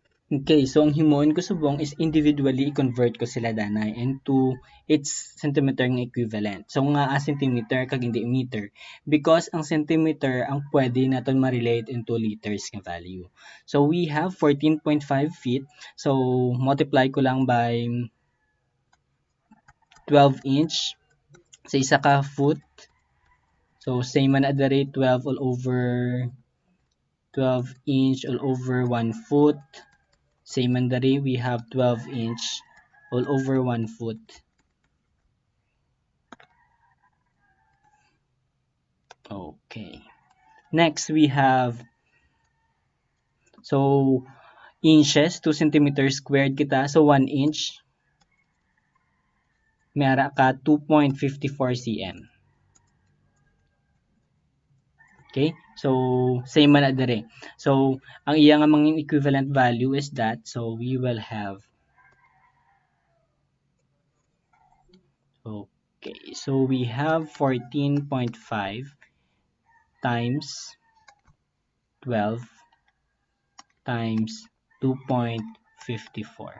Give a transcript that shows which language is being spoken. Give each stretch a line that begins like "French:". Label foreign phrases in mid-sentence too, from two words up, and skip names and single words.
Hiligaynon: Okay, so ang himuon ko subong is individually i-convert ko sila danay
English: into its centimeter
Hiligaynon: nga equivalent. So nga a centimeter kag hindi meter because ang centimeter ang pwede naton ma-relate
English: into liters
Hiligaynon: nga value.
English: So we have 14.5 feet. So multiply
Hiligaynon: ko lang
English: by 12 inch
Hiligaynon: sa isa ka
English: foot. So same
Hiligaynon: man adare
English: 12 all over 12 inch all over 1 foot. Same
Hiligaynon: man diri,
English: we have 12 inch all over 1 foot. Okay. Next, we have, so, inches, 2 centimeters squared kita.
Hiligaynon: So, 1 inch, may ara ka 2.54 cm. Okay? So, same man na dire. So, ang iya nga mga
English: equivalent value is that. So, we will have, okay. So, we have 14.5 times 12 times 2.54.